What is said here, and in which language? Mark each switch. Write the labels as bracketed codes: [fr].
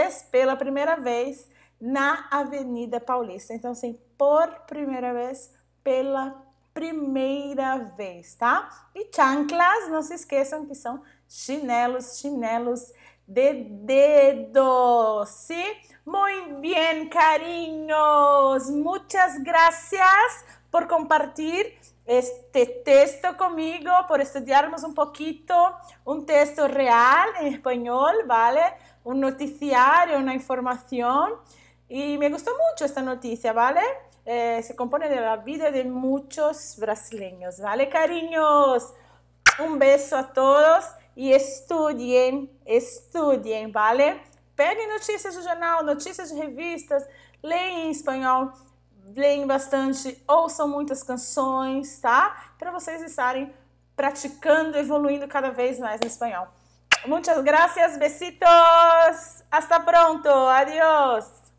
[pt] Pela primeira vez, na Avenida Paulista. Então, assim, por primeira vez, pela primeira vez, tá? E chanclas, não se esqueçam que são chinelos de dedo, ¿sí? [es] Muy bien, cariños. Muchas gracias por compartir este texto conmigo, por estudiarmos un poquito un texto real en español, ¿vale? Un noticiario, una información. Y me gustó mucho esta noticia, ¿vale? Se compone de la vida de muchos brasileños, ¿vale, cariños? Un beso a todos y estudiem, ¿vale? [pt] Peguem notícias de jornal, notícias de revistas, leem em espanhol, leem bastante, ouçam muitas canções, tá? Para vocês estarem praticando, evoluindo cada vez mais no espanhol. [es] Muchas gracias, besitos, hasta pronto, adiós!